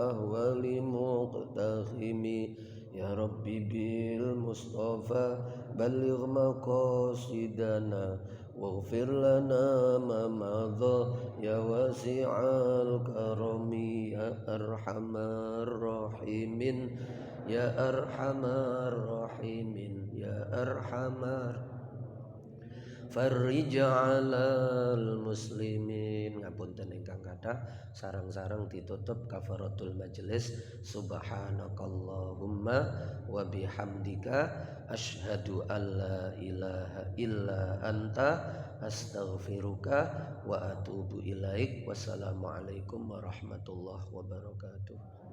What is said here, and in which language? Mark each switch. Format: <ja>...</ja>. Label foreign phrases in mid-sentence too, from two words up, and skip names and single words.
<ar>أحوال مقتحمي يا ربي بالمصطفى بلغ مقاصدنا واغفر لنا ما مضى يا واسع الكرم يا أرحم الراحمين يا أرحم الراحمين يا أرحم فرج على المسلمين.</ar> <jv>Ngapunten ingkang kathah, sareng-sareng ditutup</jv> <ar>كفارة المجلس. سبحانك اللهم وبحمدك أشهد أن لا إله إلا أنت أستغفرك وأتوب إليك. والسلام عليكم ورحمة الله وبركاته.</ar>